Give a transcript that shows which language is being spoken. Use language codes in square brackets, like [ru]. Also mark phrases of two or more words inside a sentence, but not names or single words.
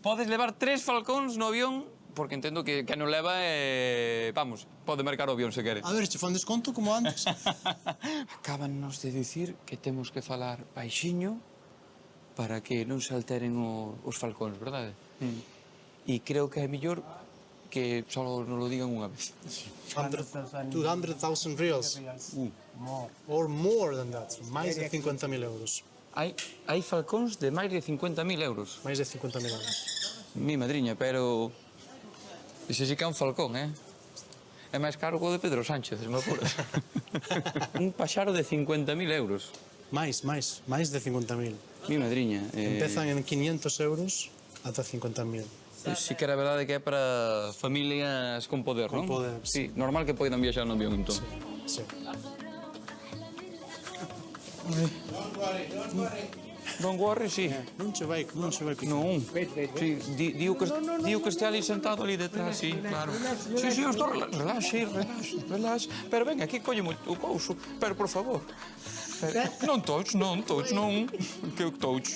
[gl] Podes levar 3 falcóns no avión, porque entendo que non leva, vamos, pode mercar o avión se quere. A ver, che fan desconto como antes. Acábanos de dicir que temos que falar baixiño para que non se alteren os falcóns, verdade? E creo que é mellor que só nos lo digan unha vez. [en] 200,000 reals. Or more than that, [gl] máis de 50.000 euros. hai falcóns de máis de 50.000 euros. Máis de 50.000 euros. Mi madriña, pero... Ixe sí que é un falcón, É máis caro que o de Pedro Sánchez, se me apuras. Un paxaro de 50.000 euros. Máis de 50.000. Mi madriña. Empezan en 500 euros ata 50.000. Sí que era verdade que é para familias con poder, non? Con poder, Sí, normal que poidan viaxar no avión, entón. Sí. [en] Don't worry, [gl] sí. Non se vai Non, sí, digo que este ali sentado ali detrás, sí, claro. Sí, eu estou relax. Pero ven, aquí collemo o couso, pero por favor. Non touch, que eu touch.